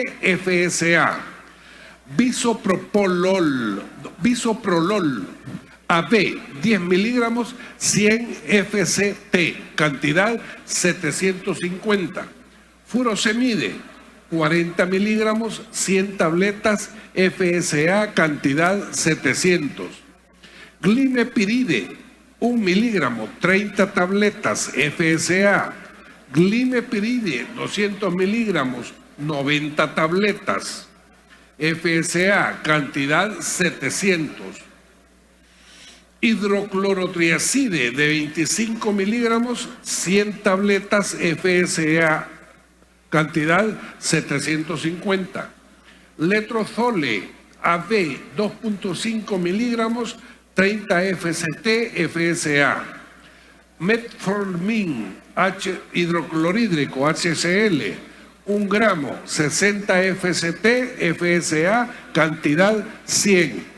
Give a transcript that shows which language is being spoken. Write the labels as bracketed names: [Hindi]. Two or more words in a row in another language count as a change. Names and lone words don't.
[Spanish] FSA, bisoprolol AB 10 miligramos 100 FCT, cantidad 750. Furosemide 40 miligramos 100 tabletas FSA, cantidad 700. Glimepiride 1 miligramo 30 tabletas FSA. Glimepiride 200 miligramos 90 tabletas FSA, cantidad 700. Hidroclorotriacide de 25 miligramos 100 tabletas FSA, cantidad 750. Letrozole AB 2.5 miligramos 30 FCT FSA. Metformin hidroclorídrico HCl 1 gramo 60 FCT FSA, cantidad 100.